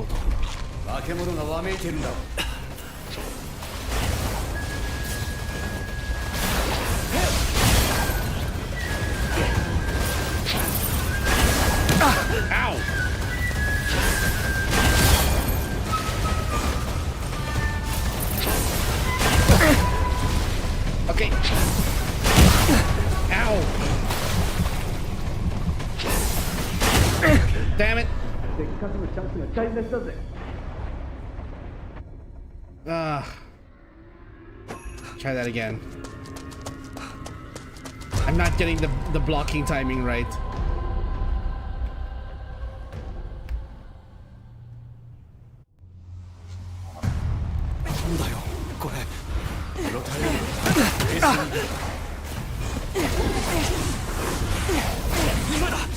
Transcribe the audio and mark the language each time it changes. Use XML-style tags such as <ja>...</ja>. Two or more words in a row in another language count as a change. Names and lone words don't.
<ja>化け物がわめいてるんだ。</ja> <en>Ow. Okay. Ow. Damn it. Try that again. I'm not getting the blocking timing right.</en> <ja>なんだよこれ。今だ。</ja>